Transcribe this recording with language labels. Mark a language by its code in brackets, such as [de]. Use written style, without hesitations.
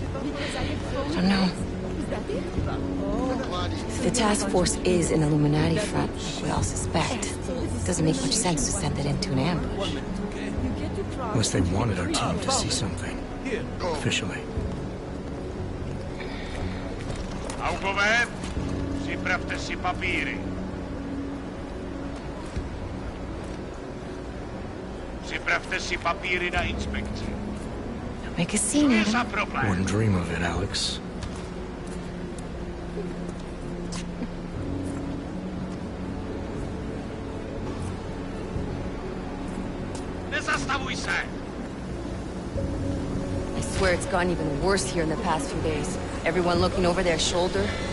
[en] I don't know. If the task force is an Illuminati front, like we all suspect, it doesn't make much sense to send it into an ambush. Unless they wanted our team to see something. Officially. [cs] Autover, připravte si papíry. Připravte si papíry na inspekci. [en] Make a scene, Adam. Wouldn't dream of it, Alex. [cs] Nezastavuj se! [en] I swear it's gotten even worse here in the past few days. Everyone looking over their shoulder.